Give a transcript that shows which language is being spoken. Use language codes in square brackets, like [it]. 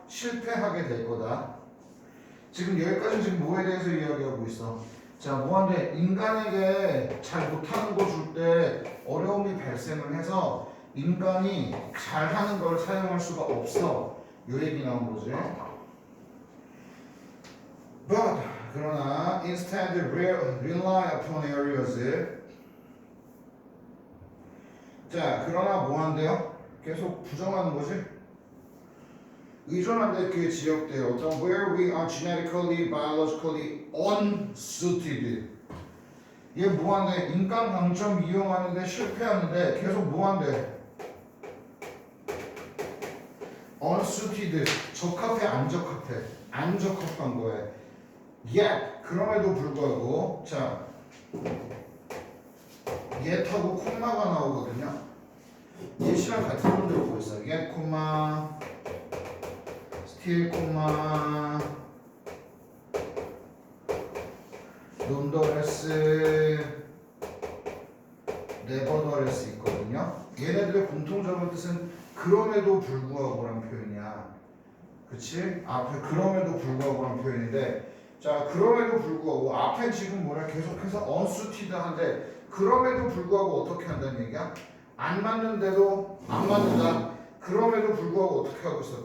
[ko] 실패하게 될 거다. 지금 여기까지 지금 뭐에 대해서 이야기하고 있어? 자, 뭐한데 인간에게 잘 못하는 거 줄 때 어려움이 발생을 해서 인간이 잘하는 걸 사용할 수가 없어. 요 얘기 나온 거지. [en] But [ko] 그러나 [en] instead rely upon areas. [ko] 자, 그러나 뭐한대요? 계속 부정하는 거지. 의존한데 그 지역들 어떤 [en] where we are genetically, biologically unsuited. [ko] 얘 뭐한대? 인간 강점 이용하는데 실패하는데 계속 뭐한대? unsuited. 적합해 안 적합해? 안 적합한 거에. yet 그럼에도 불구하고 자 yet하고 콤마가 나오거든요. yet이랑 같은 놈들 보고 있어. yet 콤마 still 콤마 nonetheless nevertheless 있거든요. 얘네들의 공통적인 뜻은 그럼에도 불구하고라는 표현이야. 그치? 앞에 그럼에도 불구하고라는 표현인데 자 그럼에도 불구하고 앞에 지금 뭐냐 계속해서 unsuited한데 그럼에도 불구하고 어떻게 한다는 얘기야? 안 맞는데도 안 맞는다. 그럼에도 불구하고 어떻게 하고 있어?